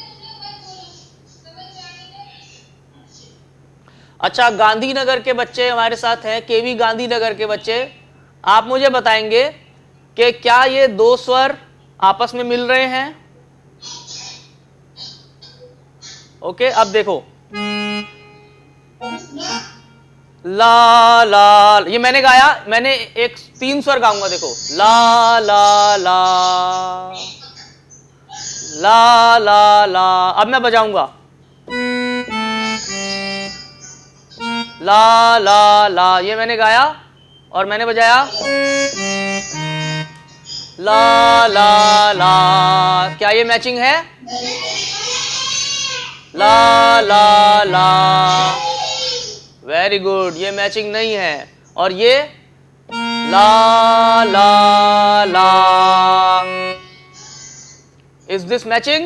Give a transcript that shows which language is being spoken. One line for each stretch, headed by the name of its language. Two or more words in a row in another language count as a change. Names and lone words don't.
Hindi: अच्छा, गांधीनगर के बच्चे हमारे साथ हैं, केवी गांधीनगर के बच्चे, आप मुझे बताएंगे कि क्या ये दो स्वर आपस में मिल रहे हैं? ओके, अब देखो, ला ला, ये मैंने गाया, मैंने एक तीन स्वर गाऊंगा, देखो, ला ला ला ला ला ला। अब मैं बजाऊंगा, ला ला ला, ये मैंने गाया और मैंने बजाया, ला ला ला। क्या ये मैचिंग है? ला ला ला।
English: very good,
Hindi: ये मैचिंग नहीं है। और ये ला ला ला,
English: is this matching?